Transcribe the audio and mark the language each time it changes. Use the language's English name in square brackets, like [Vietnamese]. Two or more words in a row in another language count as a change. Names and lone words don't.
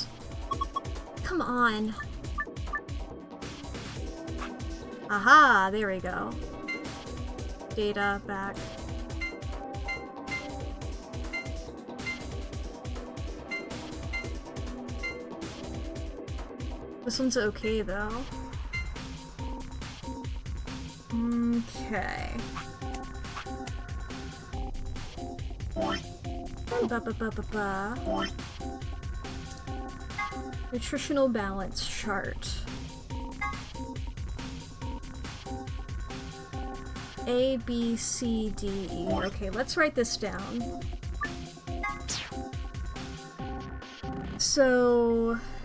[English] Come on. Aha, there we go. Data back. This one's okay though. Okay. Ba-ba-ba-ba-ba. Nutritional balance chart. A, B, C, D, E. Okay, let's write this down. So...